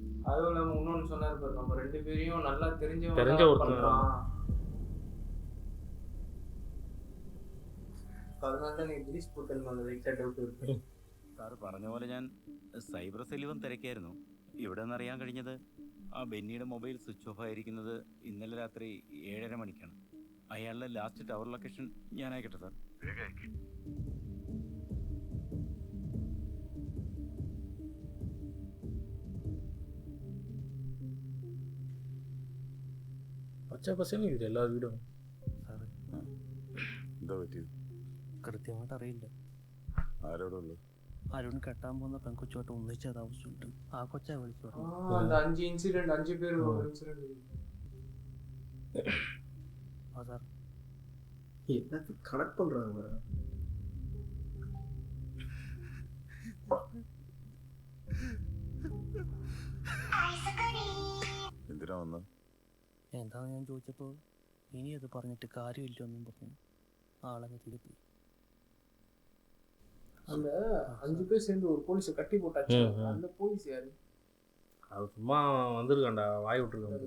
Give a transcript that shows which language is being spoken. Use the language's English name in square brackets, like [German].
[Tamil] அதுவும் இல்லாமல் இன்னொன்று சொன்னார் பாரு, நம்ம 2 பேரையும் நல்லா தெரிஞ்ச ஒருத்தர். அதனால தான் நீ ரிலீஸ் போட்டேன்னு லைட்டாக ഡൗട്ട് ഇருக்கு. [Malayalam] സാറ് പറഞ്ഞ പോലെ ഞാൻ സൈബർ സെല്ലുവൻ തിരക്കായിരുന്നു. ഇവിടെ നിന്ന് അറിയാൻ കഴിഞ്ഞത് ആ ബെന്നിയുടെ മൊബൈൽ സ്വിച്ച് ഓഫ് ആയിരിക്കുന്നത് ഇന്നലെ രാത്രി 7:30 മണിക്കാണ്. അയാളുടെ ലാസ്റ്റ് ടവർ ലൊക്കേഷൻ ഞാൻ അയക്കട്ടെ സാർ? പച്ച പശന് ഇത് എല്ലാ വീടും. സാറേ എന്താ പറ്റിയത്? കൃത്യമായിട്ട് അറിയില്ല. ആരോടെ ഉള്ളു? അരുൺ കെട്ടാൻ പോകുന്ന പെൺകൊച്ചുമായിട്ട് ഒന്നിച്ച് താമസിച്ചിട്ടുണ്ട്. ആ കൊച്ചാ വിളിച്ചു [Tamil] அந்த 5 இன்சிடென்ட் 5 பேர் இன்சிடென்ட். [Malayalam] സാർ [Tamil] எல்லாத்தையும் கனெக்ட் பண்றாங்க. [Malayalam] എന്തിനാ വന്ന? എന്താന്ന് ഞാൻ ചോദിച്ചപ്പോൾ ഇനി അത് പറഞ്ഞിട്ട് കാര്യമില്ലെന്നും പറഞ്ഞു ആളങ്ങ് തിരിപ്പോയി. [Tamil] அந்த 5 பேர் சேர்ந்து ஒரு போலீஸை கட்டி போட்டாச்சு. அந்த போலீஸ் யாரு? அது சும்மா வந்திருக்காண்டா, வாய் விட்டுருக்காங்க.